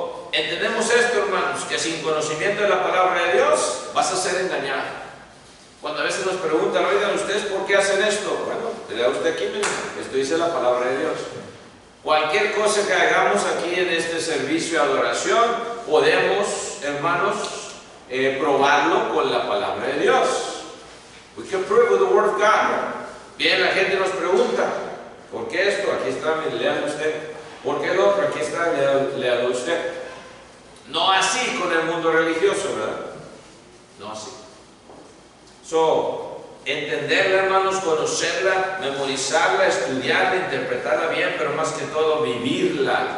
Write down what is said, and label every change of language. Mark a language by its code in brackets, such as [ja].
[es] Entendemos esto, hermanos, que sin conocimiento de la palabra de Dios vas a ser engañado. Cuando a veces nos preguntan, oigan, ¿ustedes por qué hacen esto? Bueno, lea usted aquí mismo. Esto dice la palabra de Dios. Cualquier cosa que hagamos aquí en este servicio de adoración, podemos, hermanos, probarlo con la palabra de Dios. [en] We can prove with the word of God. [es] Bien, la gente nos pregunta, ¿por qué esto? Aquí está, léalo usted. ¿Por qué el otro? Aquí está, léalo usted. No así con el mundo religioso, ¿verdad? No así. Entenderla, hermanos, conocerla, memorizarla, estudiarla, interpretarla bien, pero más que todo vivirla.